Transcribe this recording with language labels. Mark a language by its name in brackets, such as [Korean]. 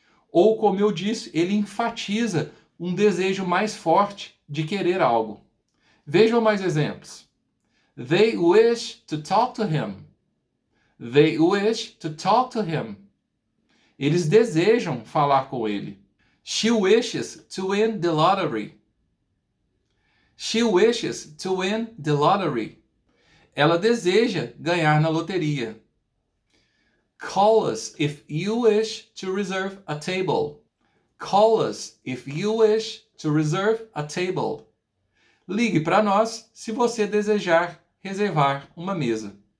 [Portuguese] Ou, como eu disse, ele enfatiza um desejo mais forte de querer algo. Vejam mais exemplos. [English] They wish to talk to him. They wish to talk to him. [Portuguese] Eles desejam falar com ele. [English] She wishes to win the lottery. She wishes to win the lottery. [Portuguese] Ela deseja ganhar na loteria. [English] Call us if you wish to reserve a table. Call us if you wish to reserve a table. [Portuguese] Ligue para nós se você desejar reservar uma mesa.